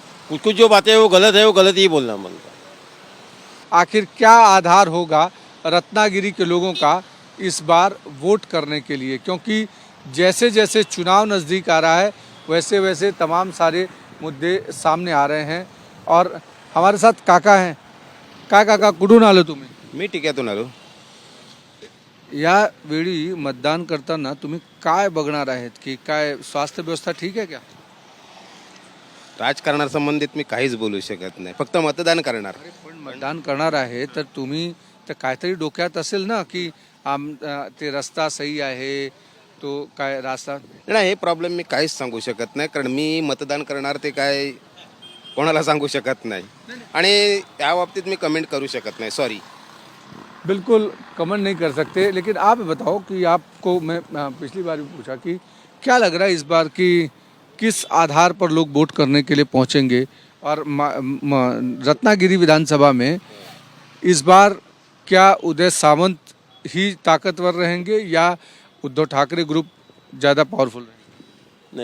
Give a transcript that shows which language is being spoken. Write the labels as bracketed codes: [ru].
[hi] कुछ कुछ जो बातें हैं वो गलत है, वो गलत ही बोलना बनता। आखिर क्या आधार होगा रत्नागिरी के लोगों का इस बार वोट करने के लिए? क्योंकि जैसे जैसे चुनाव नज़दीक आ रहा है, वैसे वैसे तमाम सारे मुद्दे सामने आ रहे हैं। और हमारे साथ काका हैं। [mr] काय काका, कुठून आलो तुम्ही? मी टिक्यातून आलो. यावेळी मतदान करताना तुम्ही काय बघणार आहेत की काय स्वास्थ्य व्यवस्था ठीक आहे [hi] क्या? [mr] राजकारणासंबंधित मी काहीच बोलू शकत नाही, फक्त मतदान करणार. पण मतदान करणार आहे तर तुम्ही तर काहीतरी डोक्यात असेल ना की ते रस्ता सही आहे, तो काय रास्ता नाही, हे प्रॉब्लेम मी काहीच सांगू शकत नाही, कारण मी मतदान करणार ते काय कोणाला सांगू शकत नाही आणि त्या बाबतीत मी कमेंट करू शकत नाही. सॉरी. [hi] बिल्कुल कमेंट नहीं कर सकते। लेकिन आप बताओ कि आपको मैं पिछली बार भी पूछा कि क्या लग रहा है इस बार कि किस आधार पर लोग वोट करने के लिए पहुंचेंगे, और रत्नागिरी विधानसभा में इस बार क्या उदय सामंत ही ताकतवर रहेंगे या उद्धव ठाकरे ग्रुप ज़्यादा पावरफुल रहेंगे?